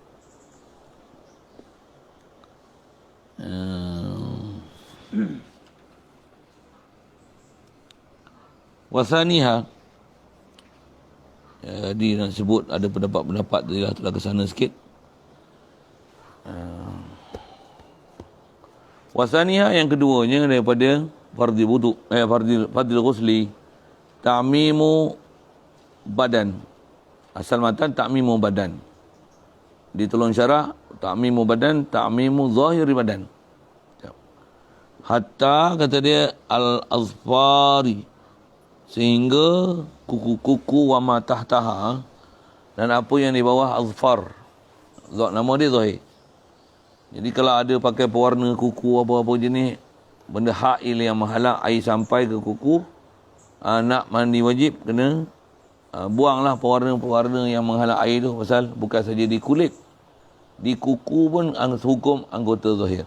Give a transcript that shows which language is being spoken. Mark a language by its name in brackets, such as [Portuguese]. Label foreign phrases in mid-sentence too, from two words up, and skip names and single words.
[Malay] Wasaniha. Jadi nak sebut ada pendapat-pendapat tadi lah, telah ke sana sikit. Wasaniha yang keduanya daripada [Arabic] فرض وضوء، فرض غسل، تعميم بدن. [Malay] Asal matan [Arabic] تعميم بدن. [Malay] Di tolong syarah [Arabic] تعميم بدن، تعميم ظاهر بدن. [Malay] Hatta kata dia al-azfari, sehingga kuku-kuku [Arabic] وما تحتها, [Malay] dan apa yang di bawah azfar. Nama dia zahir. Jadi kalau ada pakai pewarna kuku apa-apa jenis benda ha'il yang menghalang air sampai ke kuku, nak mandi wajib kena buanglah pewarna-pewarna yang menghalang air tu, pasal bukan saja di kulit, di kuku pun hukum anggota zahir.